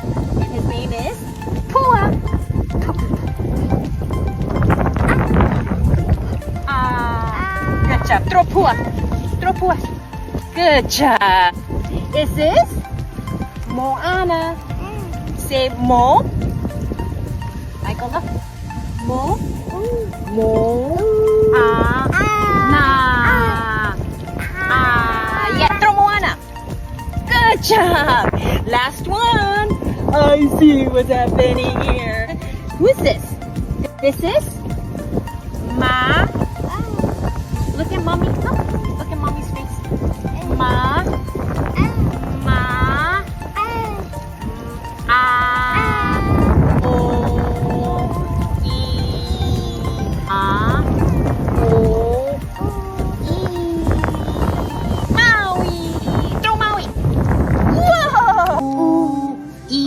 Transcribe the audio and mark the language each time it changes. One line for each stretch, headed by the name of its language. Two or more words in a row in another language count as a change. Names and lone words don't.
English: And his name is Pua. Good job. Throw Pua. Throw Pua. Good job. Is this Moana? Say Mo. Michael, look. Mo. Mo. Na. Yeah, throw Moana. Good job. Last one. I see what's happening here. Who is this? This is Ma. Look at mommy. Look at mommy's face. Ma. Ma. O. E. O. E. Maui. Throw Maui. Whoa. E.